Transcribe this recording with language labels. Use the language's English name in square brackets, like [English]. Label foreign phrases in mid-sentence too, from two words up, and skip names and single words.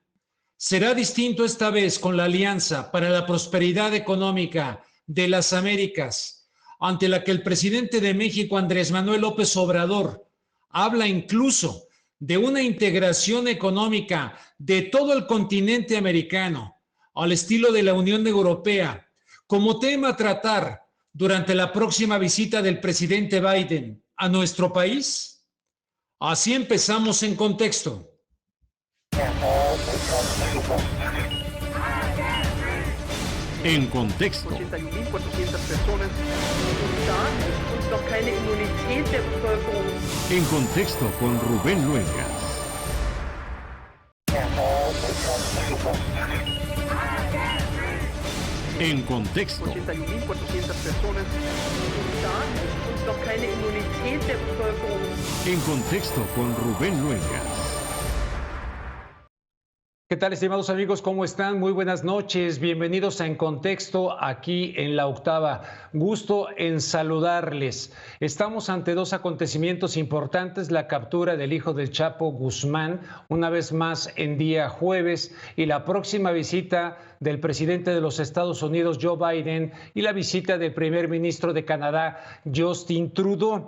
[Spanish] Será distinto esta vez con la Alianza para la Prosperidad Económica de las Américas, ante la que el presidente de México, Andrés Manuel López Obrador, habla incluso de una integración económica de todo el continente americano, al estilo de la Unión Europea, como tema a tratar durante la próxima visita del presidente Biden a nuestro país. Así empezamos en contexto. En contexto. [German] 81.400 personas und noch keine Immunität der Bevölkerung. [Spanish] En contexto con Rubén Luengas. En contexto. [German] 81.400 personas und noch keine Immunität der Bevölkerung. [Spanish] En contexto con Rubén Luengas. ¿Qué tal, estimados amigos? ¿Cómo están? Muy buenas noches. Bienvenidos a En Contexto, aquí en la octava. Gusto en saludarles. Estamos ante dos acontecimientos importantes: la captura del hijo del Chapo Guzmán, una vez más en día jueves, y la próxima visita del presidente de los Estados Unidos, Joe Biden, y la visita del primer ministro de Canadá, Justin Trudeau.